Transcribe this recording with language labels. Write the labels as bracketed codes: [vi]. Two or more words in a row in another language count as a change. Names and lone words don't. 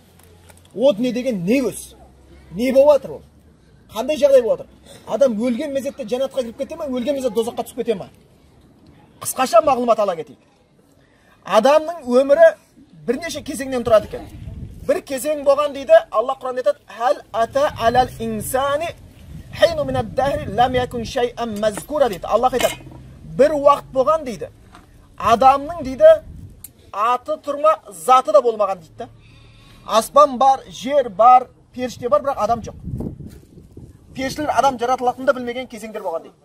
[kk] О дүние деген не өз? Не болып жатыр ол? Қандай жағдай болып жатыр? Адам өлген мезетте жәннатқа кіріп кете ме, өлген мезетте дозаққа түсіп кете ме? Қысқаша мағлұмат ала кетейік. Адамның өмірі бірнеше кезеңнен тұрады екен. Bir кезең болған дейді, Аллах Құран айтады, [ar] «هل أتى على الإنسان حين من الدهر لم يكن شيئا مذكورا» [kk] дейді. Аллах айтады, бір уақыт болған дейді. Адамның дейді, аты тұрма, заты да болмаған дейді. Аспан бар, жер бар, періште бар, бірақ адам жоқ. Періштелер адам жаратылатынын да білмеген кезеңдер болған дейді.